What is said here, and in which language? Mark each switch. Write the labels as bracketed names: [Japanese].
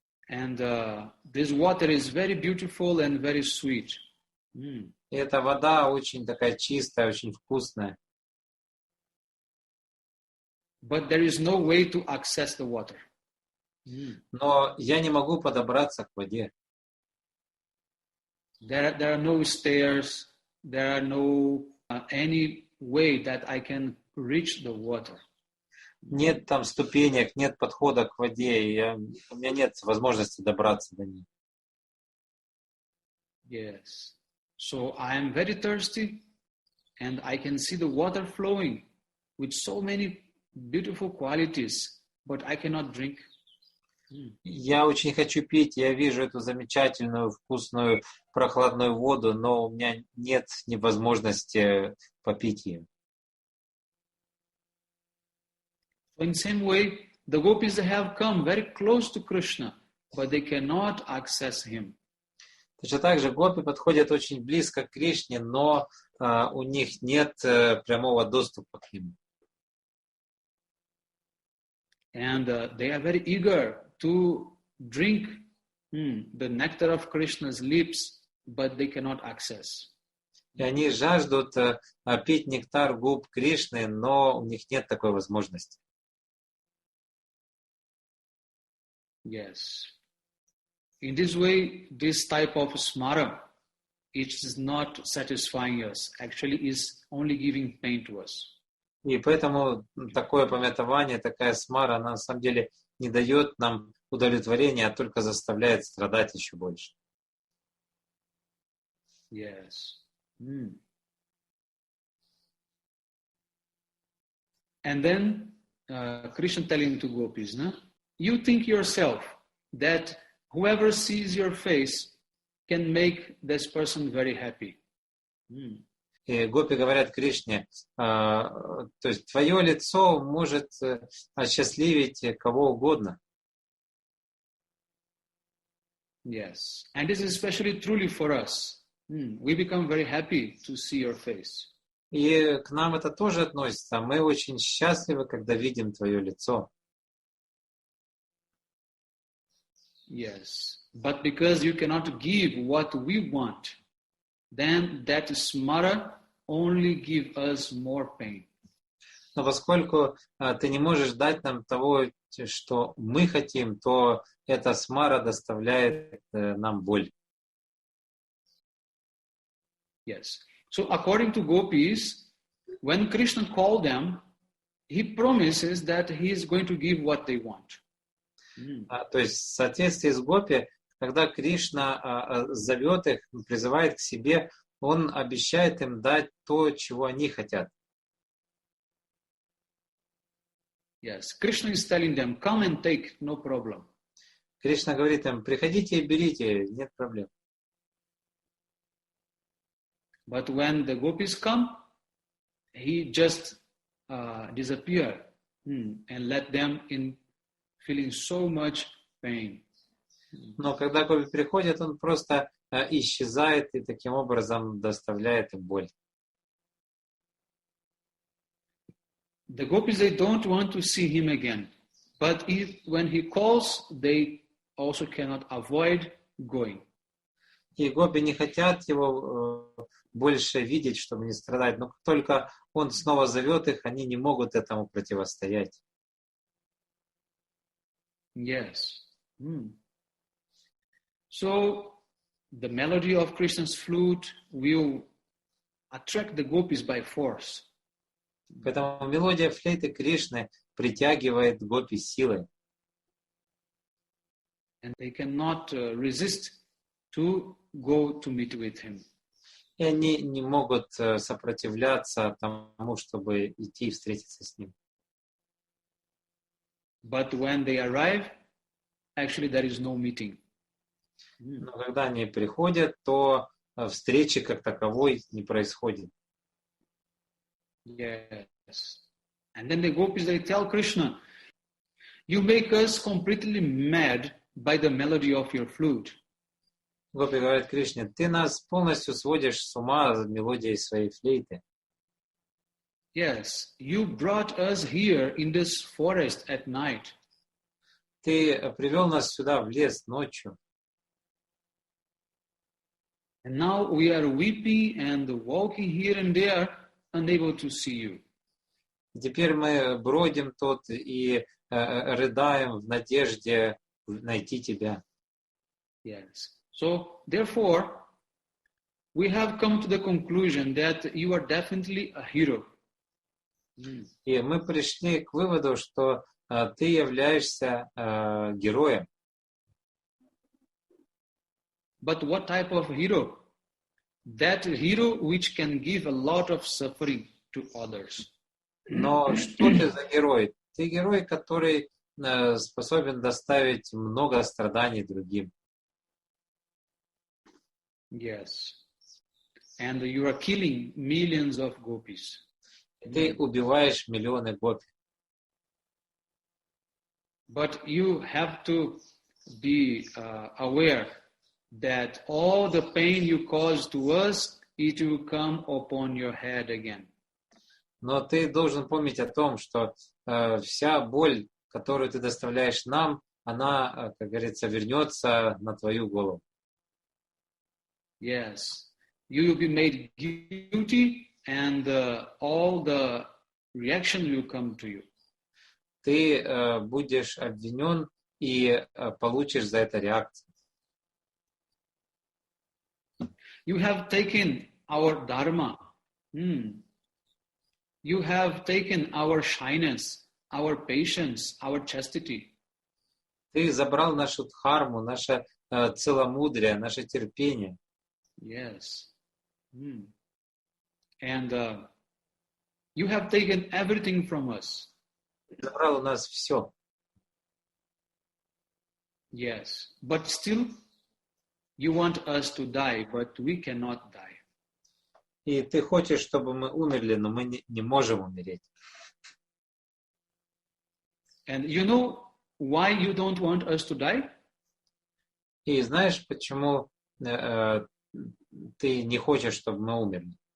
[English] And this water is very beautiful and very sweet. [Russian] И эта вода очень такая чистая, очень вкусная. [English] But there is no way to access the water. [Russian] Но я не могу подобраться к воде. [English] There are no stairs. There are no any way that I can reach the water. [Russian] Нет там ступенек, нет подхода к воде, у меня нет возможности добраться до ней. [English] Yes. So I am very thirsty, and I can see the water flowing with so many beautiful qualities, but I cannot drink. [Russian] Я очень хочу пить, я вижу эту замечательную, вкусную, прохладную воду, но у меня нет невозможности попить ее. [English] So in the same way, the gopis have come very close to Krishna, but they cannot access him. [Russian] Точно так же гопи подходят очень близко к Кришне, но у них нет прямого доступа к нему. [English] And they are very eager to drink the nectar of Krishna's lips, but they cannot access. [Russian] И они жаждут пить нектар губ Кришны, но у них нет такой возможности. [English] Yes. In this way, this type of smara, it is not satisfying us. Actually, is only giving pain to us. [Russian] И поэтому такое памятование, такая смара, она на самом деле не дает нам удовлетворения, а только заставляет страдать еще больше. [English] Yes. And then Krishna telling to gopis, no? You think yourself that whoever sees your face can make this person very happy. [Russian] И гопи говорят Кришне, то есть твое лицо может осчастливить кого угодно. [English] Yes, and this is especially truly for us. We become very happy to see your face. [Russian] И к нам это тоже относится. Мы очень счастливы, когда видим твое лицо. [English] Yes, but because you cannot give what we want, then that smara only give us more pain. [Russian] Но поскольку ты не можешь дать нам того, что мы хотим, то эта смара доставляет нам боль. [English] Yes. So according to gopis, when Krishna called them, he promises that he is going to give what they want. [Russian] То есть в соответствии с гопи, когда Кришна зовет их, призывает к себе, он обещает им дать то, чего они хотят. [English] Yes, Krishna is telling them, come and take, no problem. [Russian] Кришна говорит им, приходите и берите, нет проблем. [English] But when the gopis come, he just disappear and let them in feeling so much pain. [Russian] Но когда гопи приходят, он просто исчезает и таким образом доставляет им боль. [English] The gopis, they don't want to see him again. But when he calls, they also cannot avoid going. [Russian] И гопи не хотят его больше видеть, чтобы не страдать. Но как только он снова зовет их, они не могут этому противостоять. [English] Yes. So, the melody of Krishna's flute will attract the gopis by force. [Russian] Поэтому мелодия флейты Кришны притягивает гопи силой. [English] And they cannot resist to go to meet with him. [Russian] И они не могут сопротивляться тому, чтобы идти и встретиться с ним. [English] But when they arrive, actually there is no meeting. [Russian] Но когда они приходят, то встречи как таковой не происходит. [English] Yes. And then the gopis, they tell Krishna, you make us completely mad by the melody of your flute. [Russian] Гопи говорят Кришне, ты нас полностью сводишь с ума мелодией своей флейты. [English] Yes, you brought us here in this forest at night. [Russian] Ты привел нас сюда в лес ночью. [English] And now we are weeping and walking here and there, unable to see you. [Russian] Теперь мы бродим тут и рыдаем в надежде найти тебя. [English] Yes. So, therefore, we have come to the conclusion that you are definitely a hero. [Russian] И мы пришли к выводу, что ты являешься героем. [English] But what type of hero? That hero which can give a lot of suffering to others. [Russian] Но что ты за герой? Ты герой, который способен доставить много страданий другим. [English] Yes. And you are killing millions of gopis. [Russian] Ты убиваешь миллионы гопи. [English] But you have to be aware that all the pain you cause to us, it will come upon your head again. [Russian] Но ты должен помнить о том, что вся боль, которую ты доставляешь нам, она, как говорится, вернется на твою голову. [English] Yes. You will be made guilty and all the reaction will come to you. [Russian] Ты будешь обвинен и получишь за это реакцию. [English] You have taken our dharma. You have taken our shyness, our patience, our chastity. [Russian] Ты забрал нашу дхарму, наше целомудрие, наше терпение. [English] Yes. And you have taken everything from us. [Russian] Забрал у нас все. [English] Yes. But still, you want us to die, but we cannot die. [Russian] И ты хочешь, чтобы мы умерли, но мы не можем умереть. [English] And you know why you don't want us to die? [Russian] И знаешь, почему ты не хочешь, чтобы мы умерли?